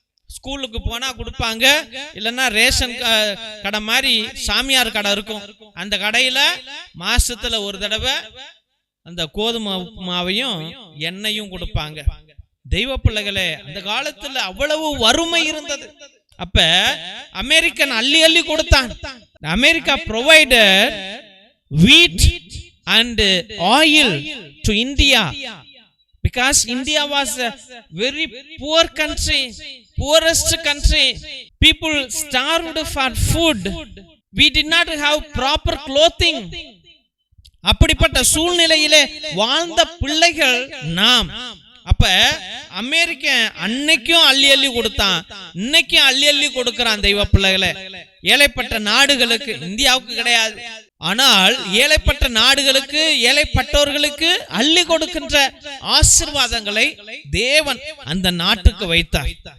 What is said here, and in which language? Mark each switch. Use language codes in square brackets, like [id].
[ta] ஸ்கூலுக்கு போனா கொடுப்பாங்க. இல்லைன்னா ரேஷன் கடை மாதிரி சாமியார் கடை இருக்கும், அந்த கடையில மாசத்துல ஒரு தடவை அந்த கோதுமை உப்புமாவையும் எண்ணெயும் கொடுப்பாங்க. தெய்வ பிள்ளைகளே, அந்த காலத்துல அவ்வளவு வறுமை இருந்தது. அப்ப அமெரிக்கன் அள்ளி அள்ளி கொடுத்தான். [en] America provided wheat and oil to India because India was a very poor country, poorest country. People starved for food. We did not have proper clothing. [ta] அப்படிப்பட்ட சூழ்நிலையிலே வாழ்ந்த பிள்ளைகள் நாம். அப்ப அமெரிக்க அன்னைக்கும் அள்ளி அள்ளி கொடுத்தான், இன்னைக்கும் அள்ளி அள்ளி கொடுக்கிறான். தெய்வ பிள்ளைகளை, ஏழைப்பட்ட நாடுகளுக்கு, இந்தியாவுக்கு கிடையாது, ஆனால் ஏழைப்பட்ட நாடுகளுக்கு, ஏழைப்பட்டவர்களுக்கு அள்ளி கொடுக்கின்ற ஆசீர்வாதங்களை தேவன் அந்த நாட்டுக்கு வைத்தார்.